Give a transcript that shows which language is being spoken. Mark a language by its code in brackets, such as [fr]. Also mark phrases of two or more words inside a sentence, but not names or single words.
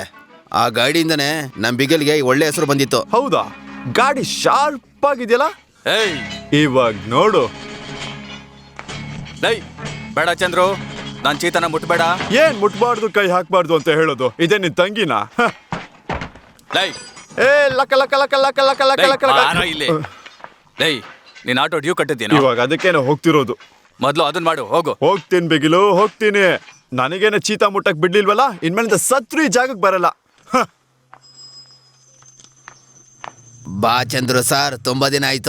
[kn] ಆ ಗಾಡಿಯಿಂದನೇ ನಮ್ ಬಿಗಿಲ್ಗೆ ಒಳ್ಳೆ ಹೆಸರು ಬಂದಿತ್ತು. ಹೌದಾ? ಗಾಡಿ ಶಾರ್ಪ್ ಆಗಿದೆಯಲ್ಲ. ಏಯ್ ಇವಾಗ ನೋಡು. ಲೈ ಬೇಡ ಚಂದ್ರು, ನಾನ್ ಚೀತನ ಮುಟ್ಬೇಡ. ಏನ್ ಮುಟ್ಬಾರ್ದು, ಕೈ ಹಾಕ್ಬಾರ್ದು ಅಂತ ಹೇಳೋದು? ಇದೇ ನಿನ್ ತಂಗಿನ? ಲೈ ಏ ಲಕ ಲಕ ಲಕ ಲಕ ಲಕ ಲಕ ಲಕ ಲಕ. ಇಲ್ಲಿ ಲೈ, ನೀನ್ ಆಟೋ ಡ್ಯೂ ಕಟ್ಟಿದ್ದೀನ. ಇವಾಗ ಅದಕ್ಕೇನೆ ಹೋಗ್ತಿರೋದು. ಮೊದ್ಲು ಅದನ್ ಮಾಡು, ಹೋಗು. ಹೋಗ್ತೀನಿ ಬಿಗಿಲು, ಹೋಗ್ತೀನಿ. ನನಗೇನೆ ಚೀತಾ ಮುಟ್ಟಕ್ ಬಿಡ್ಲಿಲ್ವಲ್ಲ, ಇನ್ಮೇಲಿಂದ ಸತ್ರು ಈ ಜಾಗಕ್ಕೆ ಬರಲ್ಲ. ಬಾ ಚಂದ್ರು ಸಾರ್, ತುಂಬಾ ದಿನ ಆಯ್ತು.